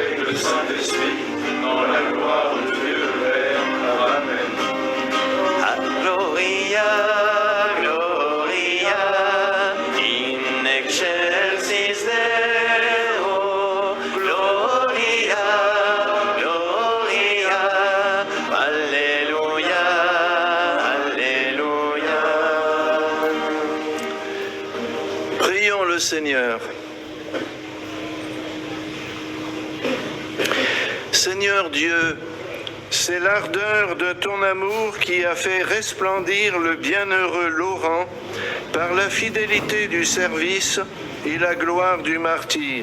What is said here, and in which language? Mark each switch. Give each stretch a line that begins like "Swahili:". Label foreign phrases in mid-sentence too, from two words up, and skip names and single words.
French: le Saint-Esprit, dans la gloire de Dieu le Père. Amen.
Latin: Gloria, Gloria, in excelsis Deo. Gloria, Gloria,
French: Alléluia, Alléluia. Prions le Seigneur. Seigneur Dieu, c'est l'ardeur de ton amour qui a fait resplendir le bienheureux Laurent par la fidélité du service et la gloire du martyr.